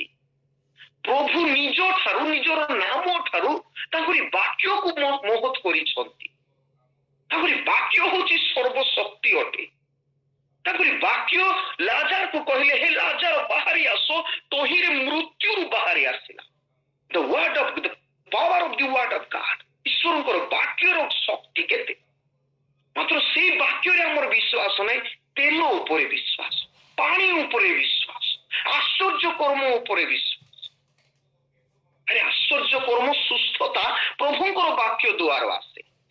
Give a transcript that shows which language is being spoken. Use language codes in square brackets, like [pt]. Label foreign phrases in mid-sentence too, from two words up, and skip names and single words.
[or] ପ୍ରଭୁ ନିଜ ଠାରୁ, ନିଜର ନାମ ଠାରୁ ତାଙ୍କରି ବାକ୍ୟକୁ ମହତ୍ କରିଛନ୍ତି। ତାଙ୍କରି ବାକ୍ୟ ହଉଛି ସର୍ବଶକ୍ତି ଅଟେ। ତାଙ୍କରି ବାକ୍ୟ ଲାଜାରକୁ କହିଲେ, ହେ ଲାଜାର ବାହାରି ଆସ, ତହିଁରେ ମୃତ୍ୟୁରୁ ବାହାରି ଆସିଲା। [en] The word of the power of the word of God, [or] ଈଶ୍ୱରଙ୍କର ବାକ୍ୟର ଶକ୍ତି କେତେ। ମାତ୍ର ସେଇ ବାକ୍ୟରେ ଆମର ବିଶ୍ୱାସ ନାହିଁ। ତେଲ ଉପରେ ବିଶ୍ୱାସ, ପାଣି ଉପରେ ବିଶ୍ୱାସ, ଆଶ୍ଚର୍ଯ୍ୟ କର୍ମ ଉପରେ ବିଶ୍ୱାସ। ଆରେ ଆଶ୍ଚର୍ଯ୍ୟ କର୍ମ, ସୁସ୍ଥତା ପ୍ରଭୁଙ୍କର ବାକ୍ୟ ଦ୍ୱାରା ଆସେ।